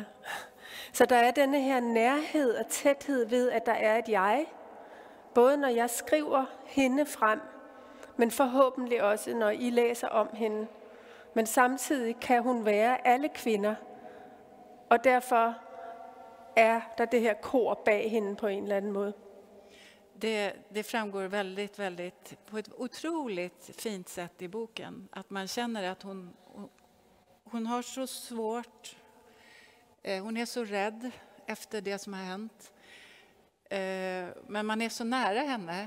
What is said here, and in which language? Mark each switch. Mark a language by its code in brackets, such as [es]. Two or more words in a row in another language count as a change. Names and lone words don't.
[da] Så der er denne her nærhed og tæthed ved, at der er et jeg, både når jeg skriver hende frem, men forhåbentlig også, når I læser om hende. Men samtidig kan hun være alle kvinder, og derfor er der det her kor bag hende på en eller anden måde. [sv] Det framgår väldigt på ett otroligt fint sätt i boken. Att man känner att hon har så svårt, hon är så rädd efter det som har hänt. Men man är så nära henne.